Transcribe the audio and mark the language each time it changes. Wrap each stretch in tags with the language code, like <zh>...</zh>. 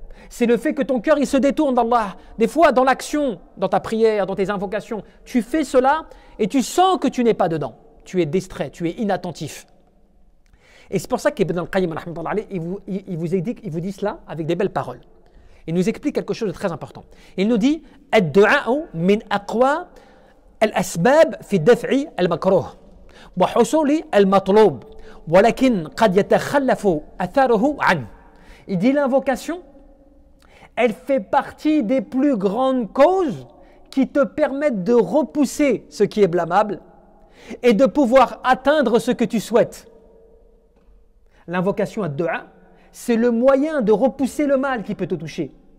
<fr>C'est le fait que ton cœur il se détourne d'Allah. Des fois dans l'action, dans ta prière, dans tes invocations, tu fais cela et tu sens que tu n'es pas dedans. Tu es distrait, tu es inattentif. Et c'est pour ça qu'Ibn al-Qayyim, il vous dit cela avec des belles paroles. Il nous explique quelque chose de très important.</fr> <ar>Il nous dit الدعاء من أقوى الأسباب في الدفع المكروه وحصول المطلوب ولكن قد يتخلف أثره عنه.</ar> <fr>Il dit l'invocation, elle fait partie des plus grandes causes qui te permettent de repousser ce qui est blâmable et de pouvoir atteindre ce que tu souhaites. L'invocation ad-du'a, c'est le moyen de repousser le mal qui peut te toucher.</fr>